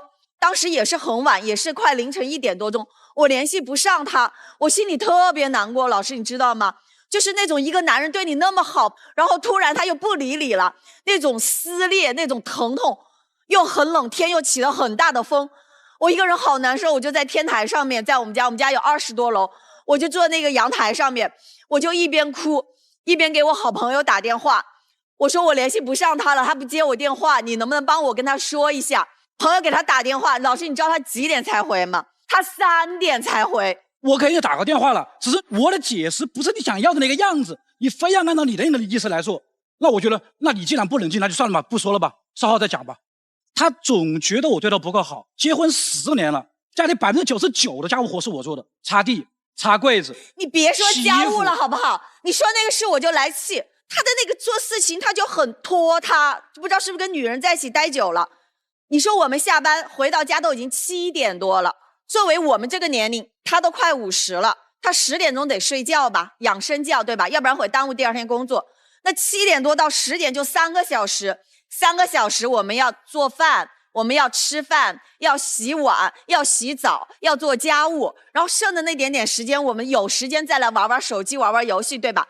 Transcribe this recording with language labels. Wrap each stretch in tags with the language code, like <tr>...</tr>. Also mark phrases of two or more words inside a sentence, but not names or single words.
<zh>當時也是很晚，也是快凌晨1點多鐘，我聯繫不上他，我心裡特別難過。老師你知道嗎？就是那種一個男人對你那麼好，然後突然他又不理你了，那種撕裂，那種疼痛，又很冷，天又起了很大的風，我一個人好難受。我就在天台上面，在我们家有20多樓，我就坐那個陽台上面，我就一邊哭一邊給我好朋友打電話，我說我聯繫不上他了，他不接我電話，你能不能幫我跟他說一下？朋友給他打電話，老師你知道他幾點才回嗎？他3點才回。我給你打個電話了，只是我的解釋不是你想要的那個樣子，你非要按照你的意思來做，那我覺得，那你既然不冷靜，那就算了吧，不說了吧，稍後再講吧。他總覺得我對他不夠好，結婚10年了，家裡99%的家務活是我做的，擦地、擦櫃子。你別說家務了好不好？你說那個事我就來氣，他的那個做事情他就很拖沓，不知道是不是跟女人在一起待久了。你說我們下班回到家都已經7點多了，作為我們這個年齡，他都快50了，他10點鐘得睡覺吧，養生覺對吧？要不然會耽誤第二天工作。那7點多到10點就3個小時，3個小時我們要做飯，我們要吃飯，要洗碗，要洗澡，要做家務，然後剩的那點點時間，我們有時間再來玩玩手機，玩玩遊戲，對吧？</zh>